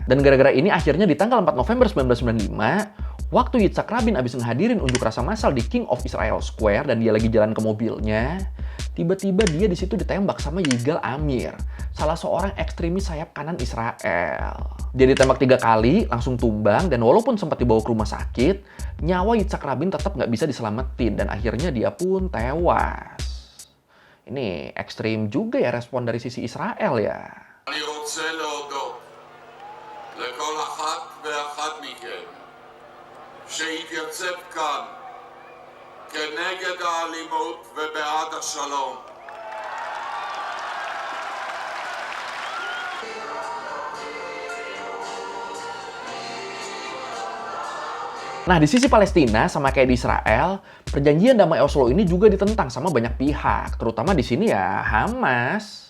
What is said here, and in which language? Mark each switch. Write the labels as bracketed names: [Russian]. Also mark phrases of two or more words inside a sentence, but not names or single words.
[Indonesian] Dan gara-gara ini akhirnya di tanggal 4 November 1995, waktu Yitzhak Rabin abis ngehadirin unjuk rasa massal di King of Israel Square dan dia lagi jalan ke mobilnya, tiba-tiba dia di situ ditembak sama Yigal Amir, salah seorang ekstremis sayap kanan Israel. Dia ditembak 3 kali, langsung tumbang, dan walaupun sempat dibawa ke rumah sakit, nyawa Yitzhak Rabin tetap nggak bisa diselamatin, dan akhirnya dia pun tewas. Ini ekstrim juga ya respon dari sisi Israel ya. [Hebrew] אני רוצה להודות לכל אחת ואחד מכם שהתייצב כאן כנגד האלימות ובעד השלום. [Indonesian] Nah, di sisi Palestina, sama kayak di Israel, perjanjian damai Oslo ini juga ditentang sama banyak pihak, terutama di sini ya Hamas.